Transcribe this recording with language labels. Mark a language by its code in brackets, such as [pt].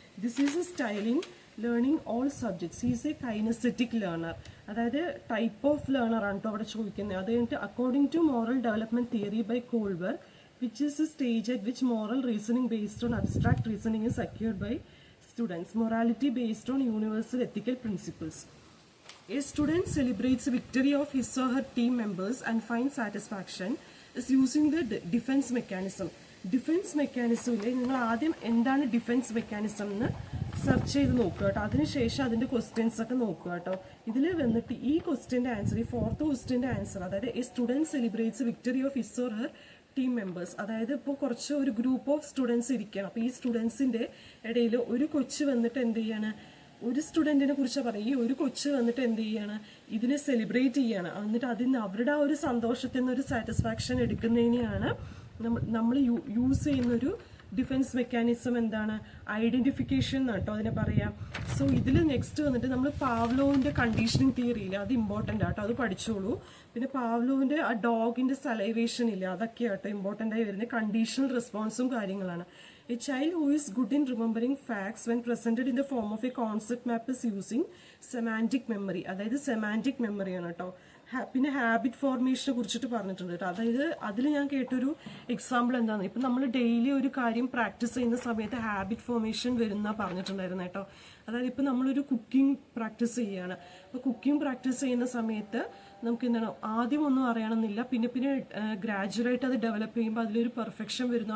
[en] This is a style in learning all subjects. Is a kinesthetic learner. [ml] അതായത് type of learner ആണ് കേട്ടോ അവിടെ ചോദിക്കുന്നത്. അത് കഴിഞ്ഞിട്ട് [en] According to moral development theory by Kohlberg which is a stage at which moral reasoning based on abstract reasoning is secured by students. Morality based on universal ethical principles. A student celebrates the victory of his or her team members and finds satisfaction is using the defense mechanism. [ml] Defence മെക്കാനിസമില്ലേ, നിങ്ങൾ ആദ്യം എന്താണ് defence mechanism എന്ന് search ചെയ്ത് നോക്കുക കേട്ടോ. അതിനുശേഷം അതിൻ്റെ questions ഒക്കെ നോക്കുക കേട്ടോ. ഇതിൽ വന്നിട്ട് ഈ ക്വസ്റ്റ്യൻ്റെ ആൻസർ, ഈ 4th ക്വസ്റ്റ്യൻ്റെ ആൻസർ, അതായത് [en] A student celebrates victory of his or her team members. [ml] അതായത് ഇപ്പോൾ കുറച്ച് ഒരു ഗ്രൂപ്പ് ഓഫ് സ്റ്റുഡൻസ് ഇരിക്കണം. അപ്പോൾ ഈ സ്റ്റുഡൻസിൻ്റെ ഇടയിൽ ഒരു കൊച്ച് വന്നിട്ട് എന്ത് ചെയ്യാണ്, ഒരു സ്റ്റുഡൻറ്റിനെ കുറിച്ച് പറയും. ഈ ഒരു കൊച്ച് വന്നിട്ട് എന്ത് ചെയ്യാണ്, ഇതിനെ സെലിബ്രേറ്റ് ചെയ്യാണ്. എന്നിട്ട് അതിന് അവരുടെ ആ ഒരു സന്തോഷത്തിൽ നിന്ന് ഒരു സാറ്റിസ്ഫാക്ഷൻ എടുക്കുന്നതിനെയാണ് നമ്മൾ യൂസ് ചെയ്യുന്നൊരു ഡിഫൻസ് മെക്കാനിസം. എന്താണ്, ഐഡന്റിഫിക്കേഷൻ കേട്ടോ അതിനെ പറയാം. സോ ഇതിൽ നെക്സ്റ്റ് വന്നിട്ട് നമ്മൾ പാവ്ലോവിന്റെ കണ്ടീഷനിങ് തിയറി ഇല്ല, അത് ഇമ്പോർട്ടൻ്റ് ആട്ടോ, അത് പഠിച്ചോളൂ. പിന്നെ പാവ്ലോവിന്റെ ആ ഡോഗിന്റെ സലൈവേഷൻ ഇല്ല, അതൊക്കെ ആട്ടോ ഇമ്പോർട്ടൻ്റ് ആയി വരുന്നത്. കണ്ടീഷണൽ റെസ്പോൺസും കാര്യങ്ങളാണ്. [en] A child who is good in remembering facts when presented in the form of a concept map is using semantic memory. [ml] അതായത് സെമാൻറ്റിക് മെമ്മറിയാണ് കേട്ടോ. പിന്നെ ഹാബിറ്റ് ഫോർമേഷനെ കുറിച്ചിട്ട് പറഞ്ഞിട്ടുണ്ട് കേട്ടോ. അതായത് അതിൽ ഞാൻ കേട്ടൊരു എക്സാമ്പിൾ എന്താണ്, ഇപ്പം നമ്മൾ ഡെയിലി ഒരു കാര്യം പ്രാക്ടീസ് ചെയ്യുന്ന സമയത്ത് ഹാബിറ്റ് ഫോർമേഷൻ വരുന്ന പറഞ്ഞിട്ടുണ്ടായിരുന്നു കേട്ടോ. അതായത് ഇപ്പം നമ്മളൊരു കുക്കിംഗ് പ്രാക്ടീസ് ചെയ്യുകയാണ്. അപ്പോൾ കുക്കിംഗ് പ്രാക്ടീസ് ചെയ്യുന്ന സമയത്ത് നമുക്ക് എന്താണ്, ആദ്യം ഒന്നും അറിയണമെന്നില്ല, പിന്നെ ഗ്രാജുവലായിട്ട് അത് ഡെവലപ്പ് ചെയ്യുമ്പോൾ അതിലൊരു പെർഫെക്ഷൻ വരുന്നു.